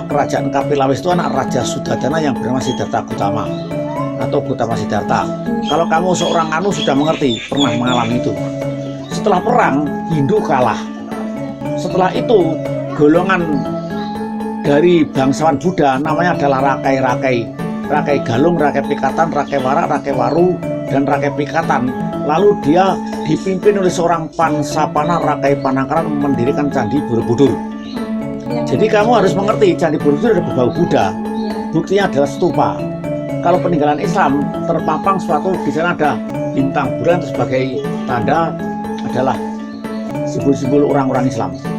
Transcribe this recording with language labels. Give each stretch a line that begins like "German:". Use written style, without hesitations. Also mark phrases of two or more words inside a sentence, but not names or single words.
Indonesian: Kerajaan Kapilawis itu anak Raja Sudadana yang bernama Siddhartha Gautama atau Gautama Siddhartha. Kalau kamu seorang anu sudah mengerti, pernah mengalami itu. Setelah perang, Hindu kalah. Setelah itu, golongan dari bangsawan Buddha namanya adalah Rakai-Rakai. Rakai Galung, Rakai Pikatan, Rakai Warak, Rakai Waru, dan Rakai Pikatan. Lalu dia dipimpin oleh seorang Pansapana Rakai Panangkaran mendirikan Candi Borobudur. Jadi kamu harus mengerti, Candi Borobudur ada berbau Buddha. Buktinya adalah stupa. Kalau peninggalan Islam terpampang suatu, di sana ada bintang bulan sebagai tanda adalah simbol-simbol orang-orang Islam.